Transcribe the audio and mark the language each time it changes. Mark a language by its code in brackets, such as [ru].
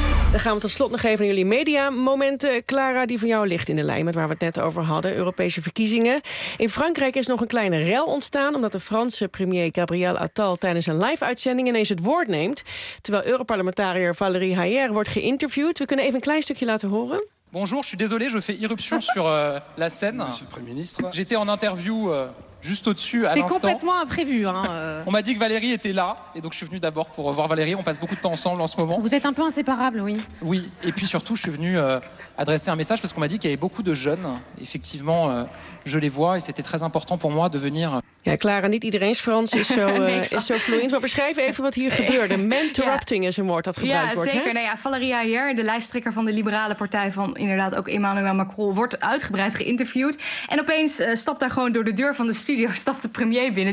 [nl] Dan gaan we tot slot nog even naar jullie mediamomenten. Clara, die van jou ligt in de lijn met waar we het net over hadden. Europese verkiezingen. In Frankrijk is nog een kleine rel ontstaan omdat de Franse premier Gabriel Attal tijdens een live-uitzending ineens het woord neemt, terwijl Europarlementariër Valérie Hayer wordt geïnterviewd. We kunnen even een klein stukje laten horen. [fr] Bonjour, je suis désolé, je fais irruption sur la scène. Monsieur le Premier ministre. J'étais en interview juste au-dessus à l'instant. C'est complètement imprévu. On m'a dit que Valérie était là, et donc je suis venu d'abord pour voir Valérie. On passe beaucoup de temps ensemble en ce moment. Vous êtes un peu inséparables, oui. Oui, et puis surtout, je suis venu adresser un message parce qu'on m'a dit qu'il y avait beaucoup de jeunes. Effectivement, je les vois, et c'était très important pour moi de venir. [nl] Ja, Clara, niet iedereen's Frans is zo, zo vloeiend. Maar beschrijf even wat hier gebeurde. Manterrupting is een woord dat gebruikt wordt. Ja, zeker. Hè? Nou ja, Valérie Hayer, de lijsttrekker van de liberale partij van inderdaad ook Emmanuel Macron, wordt uitgebreid geïnterviewd. En opeens stapt daar gewoon door de deur van de studio stapt de premier binnen.